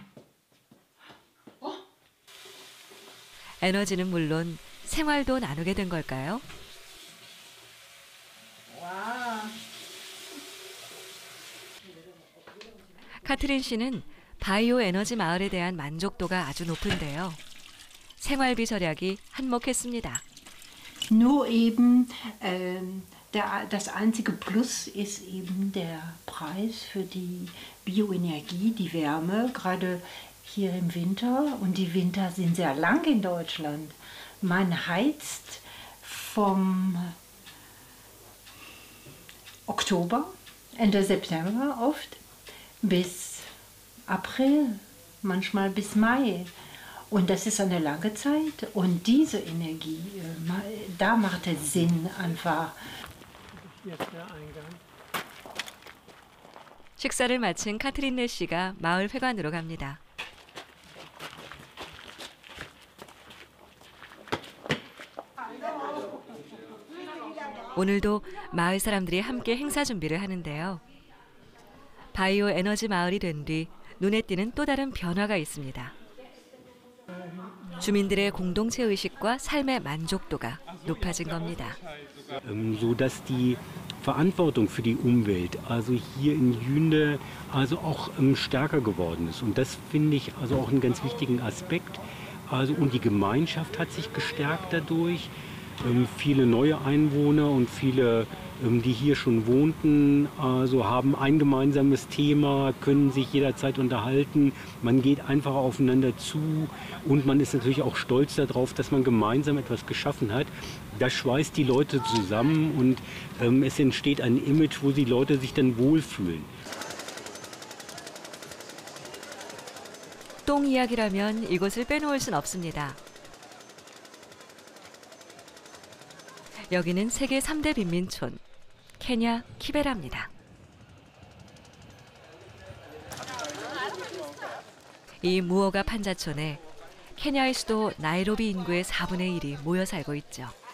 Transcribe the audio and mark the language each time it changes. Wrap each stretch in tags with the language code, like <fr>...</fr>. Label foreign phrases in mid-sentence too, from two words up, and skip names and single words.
<ko>에너지는 물론 생활도 나누게 된 걸까요? 카트린 씨는 바이오 에너지 마을에 대한 만족도가 아주 높은데요. 생활비 절약이 한몫했습니다.</ko> <de>Nur eben das einzige Plus ist eben der Preis für die Bioenergie, die Wärme, gerade hier im Winter. Und die Winter sind sehr lang in Deutschland. Man heizt vom Oktober, Ende September oft, bis April, manchmal bis Mai. Und das ist eine lange Zeit. Und diese Energie, da macht es Sinn einfach. Jetzt der Eingang.</de> <ko>식사를 마친 카트린네 씨가 마을 회관으로 갑니다. 오늘도 마을 사람들이 함께 행사 준비를 하는데요. 바이오 에너지 마을이 된 뒤 눈에 띄는 또 다른 변화가 있습니다. 주민들의 공동체 의식과 삶의 만족도가 높아진 겁니다.</ko> <de>Sodass die Verantwortung für die Umwelt, also hier in Jünde, also auch stärker geworden ist. Und das finde ich also auch einen ganz wichtigen Aspekt. Also, und die Gemeinschaft hat sich gestärkt dadurch. Viele neue Einwohner und viele, die hier schon wohnten, also haben ein gemeinsames Thema, können sich jederzeit unterhalten. Man geht einfach aufeinander zu und man ist natürlich auch stolz darauf, dass man gemeinsam etwas geschaffen hat. Das schweißt die Leute zusammen und es entsteht ein Image, wo die Leute sich dann wohlfühlen.</de> <ko>똥 이야기라면 이곳을 빼놓을 순 없습니다. 여기는 세계 3대 빈민촌, 케냐 키베라입니다. 이 무허가 판자촌에 케냐의 수도 나이로비 인구의 4분의 1이 모여 살고 있죠.</ko>